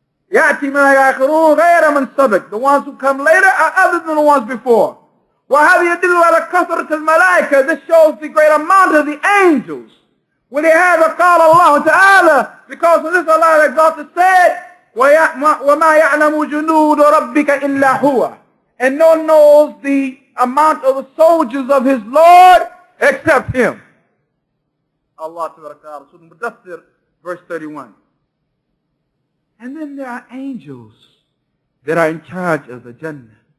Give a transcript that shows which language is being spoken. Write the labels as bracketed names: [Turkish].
[Arabic] يأتي من الآخرون غير من سبق. [English] The ones who come later are other than the ones before. [Arabic] وهذا يدل على كثرة الملائكة. [English] This shows the great amount of the angels. [Arabic] ولهذا قال الله تعالى, [English] because of this Allah exalted said, [Arabic] وما يعلم جنود ربك إلا هو. [English] And no one knows the amount of the soldiers of his Lord except him. Allah Ta'ala, Surah Mudaththir, verse 31. And then there are angels that are in charge of the Jannah.